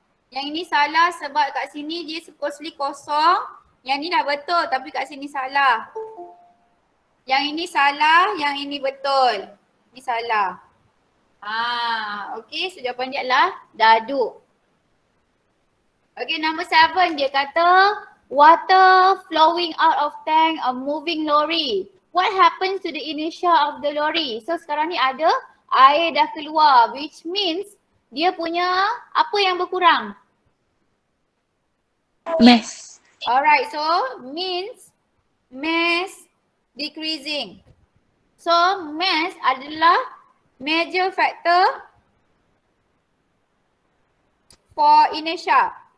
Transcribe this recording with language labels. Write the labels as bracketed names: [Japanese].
[Malay] Yang ini salah sebab kat sini dia supposedly kosong. Yang ni dah betul tapi kat sini salah. Yang ini salah, yang ini betul. Ini salah. Okay, so jawapan dia adalah dadu. [English] Okay, number 7 [Malay] dia kata [English] water flowing out of tank a moving lorry. What happens to the inertia of the lorry? [Malay] So sekarang ni ada air dah keluar, [English] which means [Malay] dia punya apa yang berkurang? [English] Mass. Alright, so means mass decreasing. So mass adalah major factor for inertia.